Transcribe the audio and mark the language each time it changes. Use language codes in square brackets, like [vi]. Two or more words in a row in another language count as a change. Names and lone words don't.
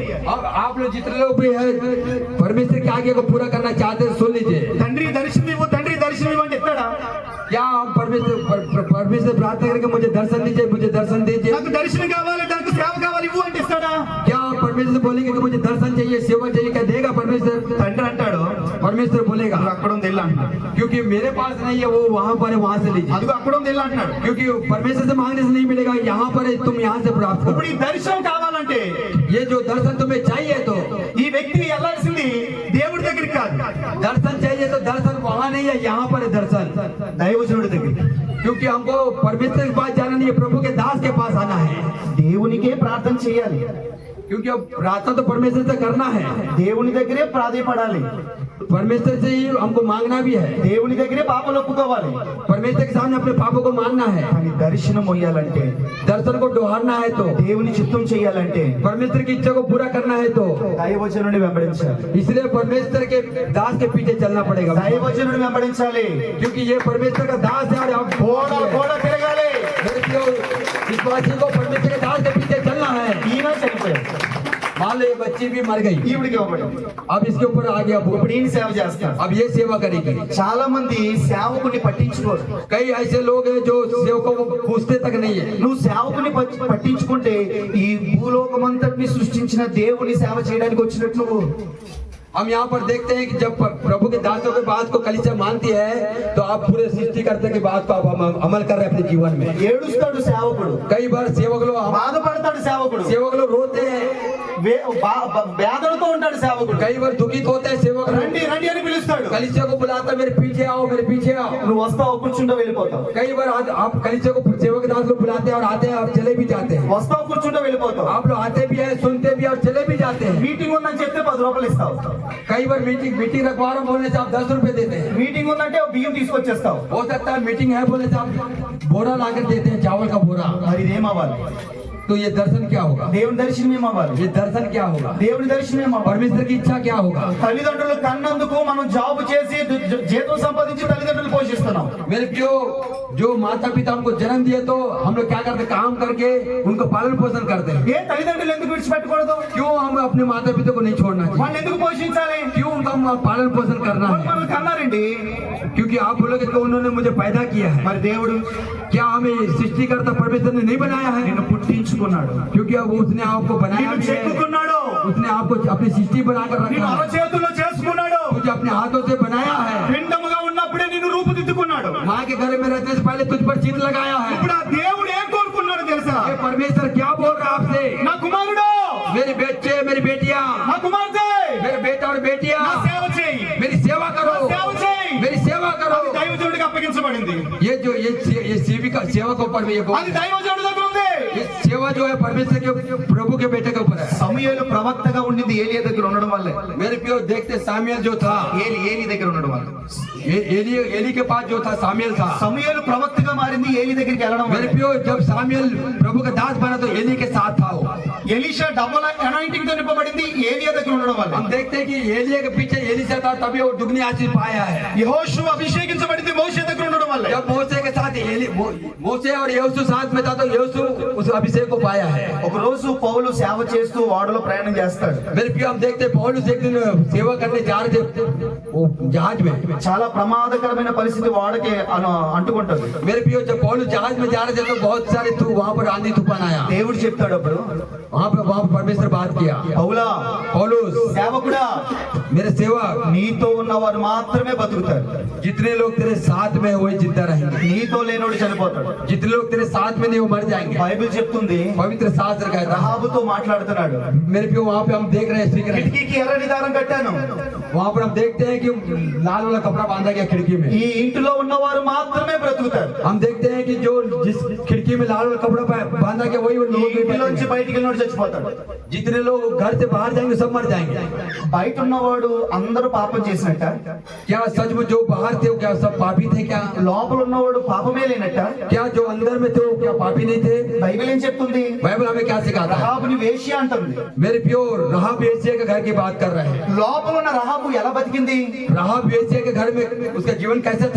[hi] अब आप लोग जितने लोग भी है परमेश्वर के आगे को पूरा करना चाहते हैं, सुन लीजिए। [te] తండ్రి దర్శనం ఇవ్వు, తండ్రి దర్శనం ఇవ్వు అంటే ఇస్తాడా? [hi] क्या आप परमेश्वर प्रार्थना करके मुझे दर्शन दीजिए, मुझे दर्शन दीजिए? [te] నాకు దర్శనం కావాలి, నాకు సేవ కావాలి ఇవ్వు అంటే ఇస్తాడా? [hi] क्या आप परमेश्वर से बोलेंगे कि मुझे दर्शन चाहिए, सेवा चाहिए? क्या देगा परमेश्वर? [te] తండ్రి అంటాడు [hi] परमेश्वर बोलेगा [te] నువ్వు అక్కడ ఉంది వెళ్ళు అంటున్నాడు. [hi] क्योंकि मेरे पास नहीं है, वो वहां पर है, वहां से लीजिए। [te] అదిగో అక్కడ ఉంది వెళ్ళు అంటున్నాడు. [hi] क्योंकि परमेश्वर से मांगने से नहीं मिलेगा, यहाँ पर है, तुम यहाँ से प्राप्त [te] ఇప్పుడు [hi] करो। [te] ఈ దర్శనం కావాలంటే [hi] ये जो दर्शन तुम्हें चाहिए तो [te] ఈ వ్యక్తి వెళ్ళాల్సింది దేవుడి దగ్గరికి కాదు, [hi] दर्शन चाहिए तो दर्शन वहां नहीं है, यहाँ पर है दर्शन। [te] దైవజనుడి దగ్గరికి. [hi] क्योंकि हमको परमेश्वर के पास जाना नहीं है, प्रभु के दास के पास आना है। [te] దేవునికే ప్రార్థన చేయాలి, [hi] क्योंकि अब प्रार्थना तो परमेश्वर से करना है, [te] దేవుని దగ్గరే ప్రాధేయపడాలి, [hi] परमेश्वर से ही हमको मांगना भी है, [te] దేవుని దగ్గరే పాపలు ఒప్పుకోవాలి. [hi] परमेश्वर के सामने अपने पापों को मानना है। [te] కానీ దర్శనం మొయ్యాలంటే, [hi] दर्शन को डुहारना है तो, [te] దేవుని చిత్తం చేయాలంటే [hi] परमेश्वर की इच्छा को पूरा करना है तो, [te] దైవజనుడిని వెంబడించాలి. [hi] इसलिए परमेश्वर के दास के पीछे चलना पड़ेगा। [te] దైవజనుడిని వెంబడించాలి. [hi] क्योंकि ये परमेश्वर का दास है और आप [te] గోడ తిరగాలి. [hi] मेरे प्रियो, इस वासी को परमेश्वर के दास के पीछे चलना है। [te] ఈయన చనిపోయాడు, [hi] मान लो ये बच्ची भी मर गई, [te] ఈవిడికి ఇవ్వబడింది. [hi] अब इसके ऊपर आ गया वो, [te] ఇప్పుడు ఈయన సేవ చేస్తాడు. [hi] अब ये सेवा करेगी। [te] చాలా మంది సేవకుని పట్టించుకోరు. [hi] कई ऐसे लोग हैं जो सेवकों को पूछते तक नहीं है। [te] నువ్వు సేవకుని పట్టించుకుంటే ఈ భూలోకమంతటిని సృష్టించిన దేవుని సేవ చేయడానికి వచ్చినట్లు నువ్వు. [hi] हम यहाँ पर देखते हैं कि जब प्रभु के दासों के बात को कलीसिया मानती है तो आप पूरे सृष्टिकर्ता की बात को आप अमल कर रहे हैं अपने जीवन में। [te] ఏడుస్తాడు సేవకుడు, [hi] कई बार सेवक लोग [te] బాధపడతాడు సేవకుడు, [hi] सेवक लोग रोते हैं, [te] వేదనతో ఉంటాడు సేవకుడు. [hi] कई बार दुखित होते हैं सेवक, [te] రండి రండి అని పిలుస్తాడు. [hi] कलीसिया को बुलाता है, मेरे पीछे आओ, मेरे पीछे आओ। [te] నువ్వు వస్తావు, కూర్చుంటూ వెళ్ళిపోతావు. [hi] कई बार आप कलीसिया को सेवक दास को बुलाते हैं और आते हैं और चले भी जाते हैं। [te] వస్తావు, కూర్చుంటూ వెళ్ళిపోతావు. [hi] आप लोग आते भी हैं, सुनते भी और चले भी जाते हैं। [te] మీటింగ్ ఉందని చెప్తే 10 రూపాయలు ఇస్తావు. [hi] कई बार मीटिंग रखवा रहा बोलने से आप 10 रुपए देते हैं। [te] మీటింగ్ ఉందంటే బియ్యం తీసుకొచ్చేస్తావు. [hi] हो सकता है मीटिंग है बोलने से आप बोरा लाकर देते हैं, चावल का बोरा। [te] మరి ఇదేమవ్వాలి? [hi] तो ये दर्शन क्या होगा? [te] దేవుని దర్శనం ఏమవ్వాలి? [hi] ये दर्शन क्या होगा? [te] దేవుని దర్శనం ఏమవ్వాలి? [hi] परमेश्वर की इच्छा क्या होगा? [te] తల్లిదండ్రులు కన్నందుకు మనం జాబ్ చేసి జీతం సంపాదించి తల్లిదండ్రులు పోషిస్తున్నాం. [hi] मेरे प्रियो, जो माता पिता हमको जन्म दिए तो हम लोग क्या करते हैं? काम करके उनको पालन पोषण करते हैं। [te] ఏ తల్లిదండ్రులు ఎందుకు విడిచిపెట్టకూడదు? [hi] क्यों हम अपने माता पिता को नहीं छोड़ना चाहिए? [te] వాళ్ళు ఎందుకు పోషించాలి? [hi] क्यों उनका पालन पोषण करना [te] వాళ్ళు [hi] है? [te] మనల్ని కన్నారండి. [hi] क्योंकि आप बोलोगे तो उन्होंने मुझे पैदा किया है। [te] మరి దేవుడు [hi] क्या हमें सृष्टिकर्ता परमेश्वर ने नहीं बनाया है? [te] నిన్ను పుట్టించుకున్నాడు, [hi] क्योंकि अब उसने आपको बनाया [te] నిన్ను [hi] भी है। [te] చెక్కుకున్నాడు, [hi] उसने आपको अपनी सृष्टि बनाकर [te] నిన్ను [hi] रखा है, [te] అరచేతుల్లో చేసుకున్నాడు. [hi] मुझे अपने हाथों से बनाया है। [te] పిండముగా ఉన్నప్పుడే నిన్ను రూపుదిద్దుకున్నాడు. [hi] माँ के घर में रहने से पहले तुझ पर चिन्ह लगाया है। [te] ఇప్పుడు ఆ దేవుడు ఏం కోరుకున్నాడు తెలుసా? [hi] ये परमेश्वर क्या बोल रहा है आपसे? [te] నా కుమారుడు, [hi] मेरे बच्चे, मेरी बेटियां, [te] నా కుమార్తె, [hi] मेरे बेटा और बेटियां, [te] నా సేవ చేయి, [hi] मेरी सेवा करो, [te] సేవ చేయి. [hi] मेरी सेवा करो। [te] అది దైవజనుడికి అప్పగించబడింది. [hi] ये सेविका सेवा के ऊपर में ये [te] అది దైవజనుడి దగ్గర ఉంది. [hi] ये सेवा जो है परमेश्वर के प्रभु के बेटे के ऊपर है। [te] సమూయేలు ప్రవక్తగా ఉండింది ఏలియా దగ్గర ఉండడం వల్లే. [hi] मेरे प्रियो, देखते सामुएल जो था, [te] ఏలి దగ్గర ఉండడం వల్ల. [hi] एली के पास जो था सामुएल था। [te] సమూయేలు ప్రవక్తగా మారింది ఏలి దగ్గరికి వెళ్ళడం [hi] मेरे [te] వల్ల. [hi] प्रियो, जब सामुएल प्रभु का दास बना तो एली के साथ था वो। [te] ఎలీషా [en] double anointing [te] తో నింపబడింది ఏలియా దగ్గర ఉండడం వల్ల. [hi] हम देखते हैं कि एलिया के पीछे एलीशा था, तभी वो दुगनी आशीष पाया है। [te] యెహోషువ అభిషేకించబడింది మోషే దగ్గర ఉండడం వల్ల. [hi] जब मोसे के साथ मोसे और यहोशू साथ में था तो यहोशू उस अभिषेक को पाया है। [te] ఒక రోజు పౌలు సేవ చేస్తూ ఓడలో ప్రయాణం చేస్తాడు. [hi] मेरे प्रियो, हम देखते हैं पौलुस एक दिन सेवा करने जा रहे थे वो जहाज में। [te] చాలా ప్రమాదకరమైన పరిస్థితి ఓడకి అంటుకుంటుంది. [hi] मेरे प्रियो, जब पौलुस जहाज में जा रहे थे तो बहुत सारे वहां पर आंधी तूफान आया। [te] దేవుడు చెప్తాడు అప్పుడు, [hi] वहां पर परमेश्वर बात किया, [te] పౌలా [hi] पौलुस [te] సేవకుడా, [hi] मेरे सेवक, [te] నీతో ఉన్నవారు మాత్రమే బతుకుతారు, [hi] जितने लोग तेरे साथ में वही जिंदा रहेंगे, [te] నీతో లేనోడు చనిపోతాడు. [hi] जितने लोग तेरे साथ में नहीं वो मर जाएंगे। [te] బైబిల్ చెప్తుంది, [hi] पवित्र शास्त्र कहता है। [te] రహాబుతో మాట్లాడుతున్నాడు. [hi] मेरे प्रियो, वहां पे हम देख रहे हैं, सीख रहे हैं, [te] కిటికీకి ఎర్రని దారం కట్టాను, [hi] वहां पर हम देखते हैं कि लाल वाला कपड़ा बांधा गया खिड़की में। [te] ఈ ఇంటిలో ఉన్నవారు మాత్రమే బ్రతుకుతారు. [hi] हम देखते हैं कि जो जिस खिड़की में लाल वाला कपड़ा बांधा गया वही [te] ఈ [hi] लोग [te] ఇంటిలోంచి బయటికి వెళ్ళినోడు చచ్చిపోతాడు. [hi] जितने लोग घर से बाहर जाएंगे सब मर जाएंगे। [te] బయట ఉన్నవాడు అందరూ పాపం చేసినట్ట, [hi] क्या सचमुच जो बाहर थे वो क्या सब पापी थे? क्या [te] లోపల ఉన్నవాడు పాపమే లేనట్ట? [hi] क्या जो अंदर में थे वो क्या पापी नहीं थे? [te] బైబిల్ ఏం చెప్తుంది? [hi] बाइबल हमें क्या सिखाता है? [te] రహాబుని వేశ్య అంటుంది. [hi] मेरे प्यो, राहाब वेश्या के घर की बात कर रहे हैं। [te] లోపల ఉన్న రహాబు ఎలా బతికింది? [hi] राहाब वेश्या के घर में उसका जीवन कैसे था?